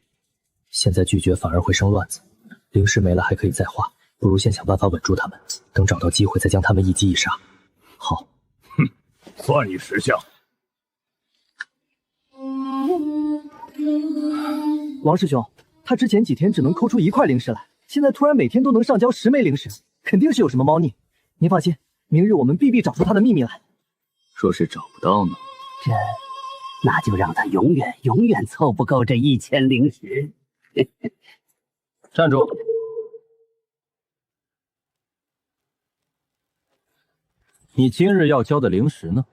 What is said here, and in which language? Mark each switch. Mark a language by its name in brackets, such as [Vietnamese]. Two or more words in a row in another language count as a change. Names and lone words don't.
[Chinese] 現在拒絕反而會生亂子，靈石沒了還可以再畫，不如先想辦法穩住他們，等找到機會再將他們一擊一殺。好，哼，算你識相。王師兄，他之前幾天只能摳出1塊靈石來，現在突然每天都能上交10枚靈石，肯定是有什麼貓膩。您放心，明日我們必找出他的秘密來。若是找不到呢？那就讓他永遠湊不夠這1000靈石。站住！你今日要交的靈石呢？